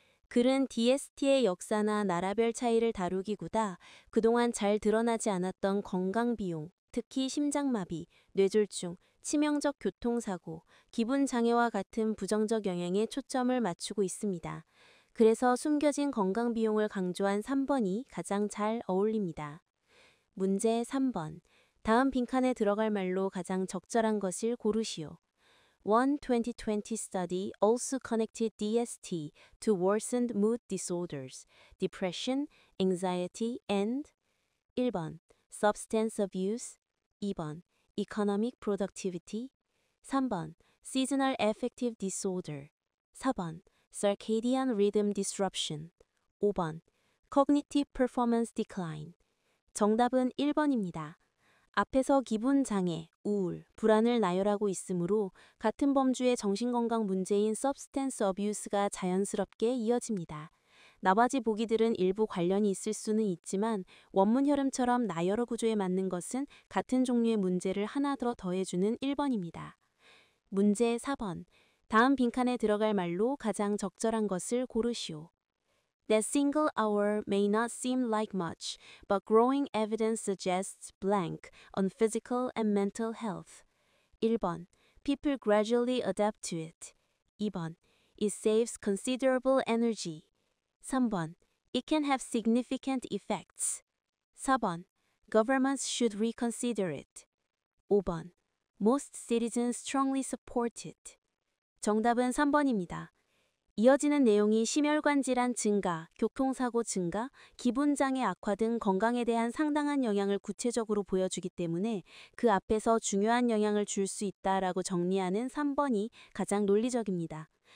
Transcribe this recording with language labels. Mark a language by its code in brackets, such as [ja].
[ko] 글은 DST의 역사나 나라별 차이를 다루기보다 그동안 잘 드러나지 않았던 건강 비용, 특히 심장마비, 뇌졸중, 치명적 교통사고, 기분장애와 같은 부정적 영향에 초점을 맞추고 있습니다. 그래서 숨겨진 건강 비용을 강조한 3번이 가장 잘 어울립니다. 문제 3번. 다음 빈칸에 들어갈 말로 가장 적절한 것을 고르시오. [en] One 2020 study also connected DST to worsened mood disorders, depression, anxiety, and 1번. substance abuse, 2번. economic productivity, 3번. seasonal affective disorder, 4번. circadian rhythm disruption, 5번. cognitive performance decline. [ko] 정답은 1번입니다. 앞에서 기분장애, 우울, 불안을 나열하고 있으므로 같은 범주의 정신건강 문제인 substance abuse가 자연스럽게 이어집니다. 나머지 보기들은 일부 관련이 있을 수는 있지만 원문 흐름처럼 나열어 구조에 맞는 것은 같은 종류의 문제를 하나 더 더해주는 1번입니다. 문제 4번. 다음 빈칸에 들어갈 말로 가장 적절한 것을 고르시오. [en] That single hour may not seem like much, but growing evidence suggests blank on physical and mental health. [ko] 1번. [en] People gradually adapt to it. [ko] 2번. [en] It saves considerable energy. [ko] 3번. [en] It can have significant effects. [ko] 4번. [en] Governments should reconsider it. [ko] 5번. [en] Most citizens strongly support it. [ko] 정답은 3번입니다. 이어지는 내용이 심혈관 질환 증가, 교통사고 증가, 기분장애 악화 등 건강에 대한 상당한 영향을 구체적으로 보여주기 때문에 그 앞에서 중요한 영향을 줄 수 있다라고 정리하는 3번이 가장 논리적입니다.